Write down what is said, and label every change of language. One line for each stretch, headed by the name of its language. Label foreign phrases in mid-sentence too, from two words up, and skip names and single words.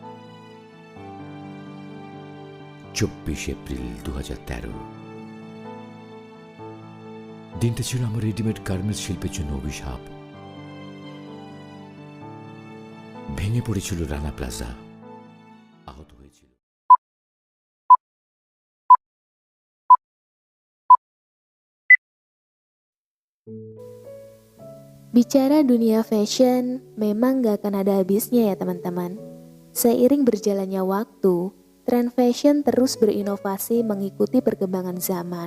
Bangla: ২৪ এপ্রিল ২০১৩ দিনটা ছিল আমার
English: ready-made garments
Bangla: শিল্পের জন্য অভিশাপ। ভেঙে পড়েছিল রানা প্লাজা, আহত হয়েছিল।
Indonesian: Bicara dunia fashion, memang gak akan ada habisnya ya teman-teman. Seiring berjalannya waktu, tren fashion terus berinovasi mengikuti perkembangan zaman.